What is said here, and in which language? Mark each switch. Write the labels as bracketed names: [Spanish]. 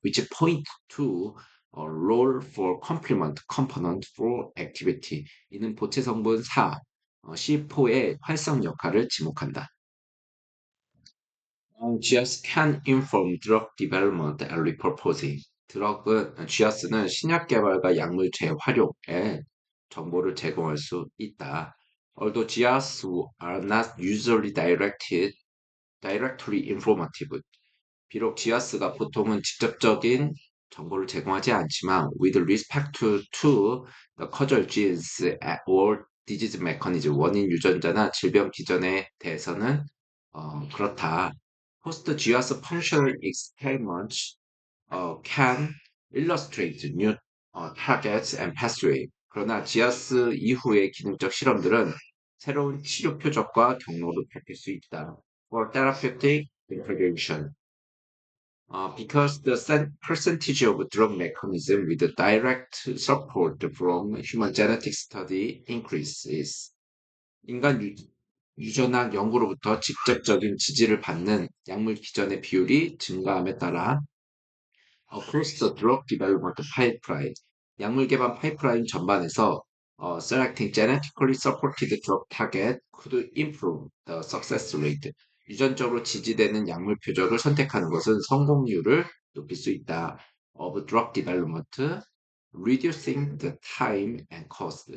[English] Which point to a role for complement component for activity. [Korean] 이는 보채 성분 4, C4의 활성 역할을 지목한다. [English] GWAS can inform drug development and repurposing. [Korean] GWAS는 신약 개발과 약물 재활용에 정보를 제공할 수 있다. [English] Although GWAS are not usually directly informative. [Korean] 비록 GWAS가 보통은 직접적인 정보를 제공하지 않지만, [English] with respect to the causal genes or disease mechanism, [Korean] 원인 유전자나 질병 기전에 대해서는 그렇다. [English] Post GWAS functional experiments can illustrate new targets and pathway. [Korean] 그러나 GWAS 이후의 기능적 실험들은 새로운 치료 표적과 경로를 밝힐 수 있다. [English] For therapeutic intervention. Because the percentage of drug mechanism with direct support from human genetic study increases. [Korean] 인간 유전학 연구로부터 직접적인 지지를 받는 약물 기전의 비율이 증가함에 따라 [English] across the drug development pipeline, [Korean] 약물 개발 파이프라인 전반에서 [English] selecting genetically supported drug target could improve the success rate. [Korean] 유전적으로 지지되는 약물 표적을 선택하는 것은 성공률을 높일 수 있다. [English] of drug development, reducing the time and cost.